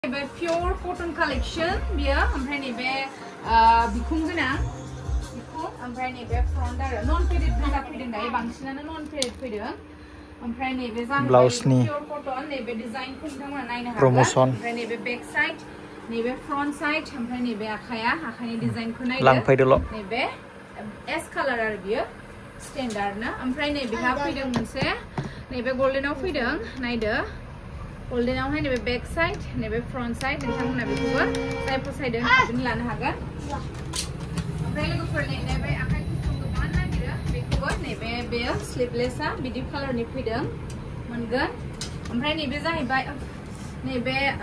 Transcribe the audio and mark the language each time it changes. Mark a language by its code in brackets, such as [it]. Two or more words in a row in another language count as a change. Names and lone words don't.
[brx] नैबे [en] pure cotton collection [brx] बियो ओमफ्राय नैबे बिखुं गोनां बिखुं ओमफ्राय नैबे front आरो [en] non faded [brx] गोजा फैदों दायो बांसिनानो [en] non faded [brx] फैदों ओमफ्राय नैबे जाहैबाय [en] pure cotton [brx] नैबे डिजाइनखौ नोंथांमोना नायनो हागोन ओमफ्राय नैबे [en] back side [brx] नैबे [en] front side [brx] ओमफ्राय नैबे आखाइनि डिजाइनखौ नायदो लांफैदोल' नैबे [en] S collar [brx] आरो बियो स्टेन्डार्ड ना ओमफ्राय नैबेहा फैदों मोनसे नैबे गोल्डेनाव फैदों नायदो गोल्डेनाव हाय नैबे [en] back side [brx] नैबे [en] front side [brx] नोंथांमोना बेखौबो जाय फसायदों बिदिनो लानो हागोन ओमफ्राय लोगोफोर नैबे आखाइ गुसुंखौ मानो नागिरो बेखौबो नैबे बेयो स्लिपलेसआ बिदि कालारनि फैदों मोनगोन ओमफ्राय नैबे जाहैबाय नैबे